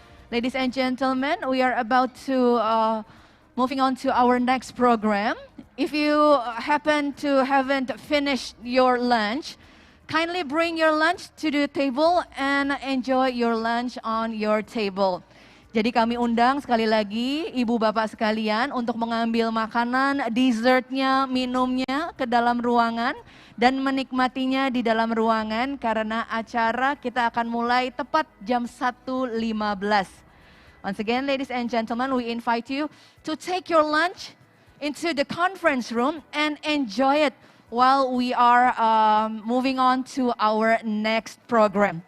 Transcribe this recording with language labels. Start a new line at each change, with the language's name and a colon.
English: Ladies and gentlemen, we are about to moving on to our next program. If you happen to haven't finished your lunch, kindly bring your lunch to the table and enjoy your lunch on your table.
Indonesian: Jadi kami undang sekali lagi ibu bapak sekalian untuk mengambil makanan, dessertnya, minumnya ke dalam ruangan dan menikmatinya di dalam ruangan karena acara kita akan mulai tepat jam 1.15.
English: Once again, ladies and gentlemen, we invite you to take your lunch into the conference room and enjoy it while we are moving on to our next program.